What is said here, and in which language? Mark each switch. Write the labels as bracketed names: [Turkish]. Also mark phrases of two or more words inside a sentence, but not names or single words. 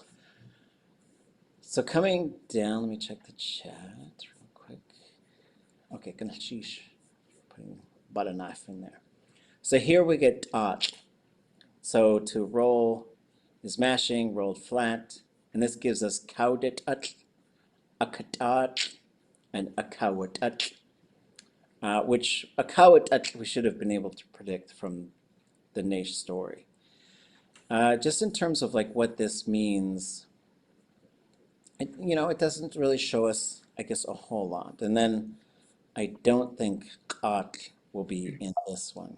[English] So coming down, let me check the chat real quick. Okay, gonna sheesh, putting butter knife in there. So here we get ʼatk. So to roll is mashing, rolled flat, and this gives us [Tlingit] kawduwat'ál'i, ʼaduwóosʼ, [English] and ʼaduwóosʼ, which ʼaduwóosʼ we should have been able to predict from the Naish story. Just in terms of like what this means, it doesn't really show us, I guess, a whole lot. And then I don't think ʼatk will be in this one.